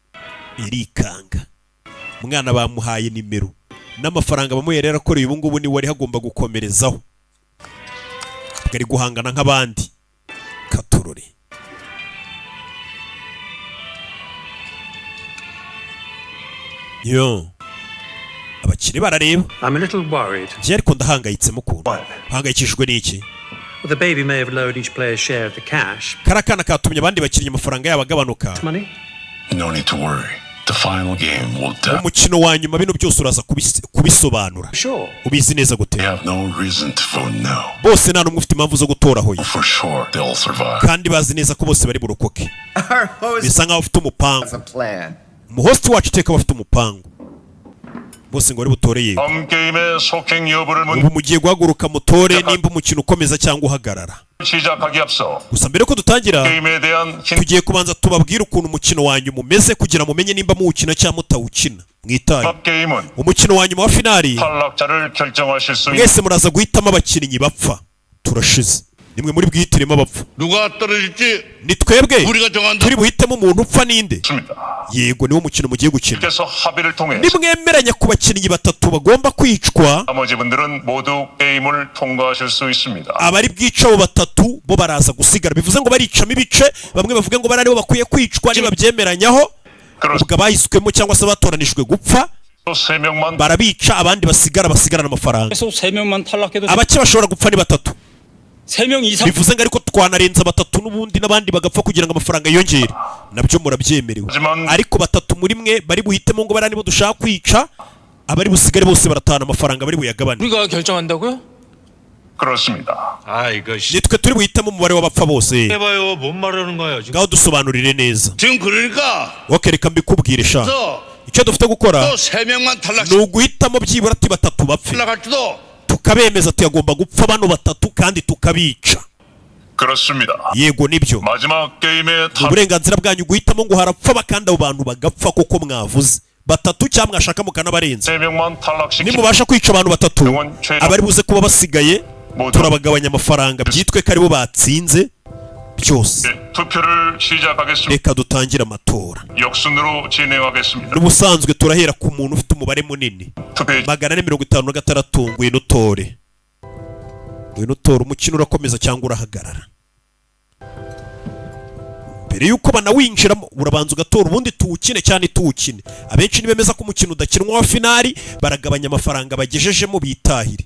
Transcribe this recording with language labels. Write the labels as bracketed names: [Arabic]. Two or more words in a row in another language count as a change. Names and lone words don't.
[Kinyarwanda] umwana bamuhaye nimero n'amafaranga bamuherera akoreye ubu ngubu niwe wari hagomba gukomerezaho ari guhangana nk'abandi katurore yo abakire barareba [English] I'm a little worried. [Kinyarwanda] je ariko ndahangayitse mukuru hangayikishijwe n'iki [English] The baby may have lowered each player's share of the cash. [Kinyarwanda] karakana katumye abandi bakinnyi amafaranga yabo agabanuka [English] Money? No need to worry. The final game will tell. [Kinyarwanda] umukino wa nyuma bino byose uraza kubisobanura [English] Sure. [Kinyarwanda] ubizi neza gute [English] They have no reason to vote no. [Kinyarwanda] bose nta n'umwe ufite impamvu zo gutora hoye [English] For sure, they'll survive. [Kinyarwanda] kandi bazi neza ko bose bari burokoke bisa nkaho bafite umupangu [English] That's a plan. [Kinyarwanda] umuhosti wacu iteka bafite umupangu bose ngo bari butore yewe [Korean] 다음 게임의 속행 여부를 [Kinyarwanda] ubu mugiye guhaguruka mutore nimba umukino ukomeza cyangwa uhagarara [Korean] 시작하기 앞서 [Kinyarwanda] gusa mbere ko dutangira [Korean] 게임에 대한 힌트 [Kinyarwanda] tugiye kubanza tubabwire ukuntu umukino wa nyuma umeze kugira mumenye nimba muwukina cyangwa mutawukina mwitaye [Korean] 게임은 [Kinyarwanda] umukino wa nyuma wa finali [Korean] 탈락자를 결정하실 수 있는 [Kinyarwanda] mwese muraza guhitamo abakinnyi bapfa turashize nimwe muri bwihitiremo abapfa [Korean] 누가 떨어질지 [Kinyarwanda] ni twebwe [Korean] 우리가 정한다. [Kinyarwanda] turi buhitemo umuntu upfa ninde [Korean] 있습니다. [Kinyarwanda] yego niwo mukino mugiye gukina [Korean] 그래서 합의를 통해 [Kinyarwanda] nimwemeranya ku bakinnyi batatu bagomba kwicwa [Korean] 나머지 분들은 모두 게임을 통과하실 수 있습니다. [Kinyarwanda] abari bwica abo batatu bo baraza gusigara bivuze ngo baricamo ibice bamwe bavuga ngo bari aribo bakwiye kwicwa nibabyemeranyaho ubwo abahiswemo cyangwa se batoranijwe gupfa [Korean] 또 3명만 [Kinyarwanda] barabica abandi basigarana amafaranga [Korean] 그래서 3명만 탈락해도 [Kinyarwanda] abake bashobora gupfa ni batatu [Korean] 3명 이상 [Kinyarwanda] bivuze ngo ariko twanarenza batatu n'ubundi n'abandi bagapfa kugira ngo amafaranga yiyongere nabyo murabyemerewe ariko batatu muri mwe bari buhitemo ngo bari nibo dushaka kwica abari busigare bose baratahana amafaranga bari buyagabane [Korean] 우리가 결정한다고요? 그렇습니다. 아 이거 [Kinyarwanda] nitwe turi buhitemo umubare w'abapfa bose [Korean] 해봐요. 뭔 말하는 거예요 지금? [Kinyarwanda] ngaho dusobanurire neza [Korean] 지금 그러니까 [Kinyarwanda] reka mbikubwire sha [Korean] 또 [Kinyarwanda] icyo dufite gukora [Korean] 3명만 [Kinyarwanda] ni uguhitamo byibura ati batatu bapfe [Korean] 탈락할지도 [Kinyarwanda] tukabemeza tuyagomba gupfa bano batatu kandi tukabica [Korean] 그렇습니다. [Kinyarwanda] yego nibyo [Korean] 마지막 게임의 [Kinyarwanda] ni uburenganzira bwanyu guhitamo ngo harapfa kandi abo bantu bagapfa kuko mwavuze batatu cyangwa mwashaka mukanabarenza [Korean] 3명만 탈락시키 [Kinyarwanda] nimubasha kwica abantu batatu abari buze kuba basigaye turabagabanya amafaranga byitwe ko aribo batsinze byose [Korean] 투표를 시작하겠습니다. [Kinyarwanda] reka dutangire amatora [Korean] 역순으로 진행하겠습니다. [Kinyarwanda] n'ubusanzwe turahera ku muntu ufite umubare munini [Korean] 투표 [Kinyarwanda] 456 ngwino utore umukino urakomeza cyangwa urahagarara mbere yuko banawinjiramo urabanza ugatora ubundi tuwukine cyane tuwukine. Abenshi nibemeza ko umukino udakinwa wa finali baragabanya amafaranga bagejejemo bitahire.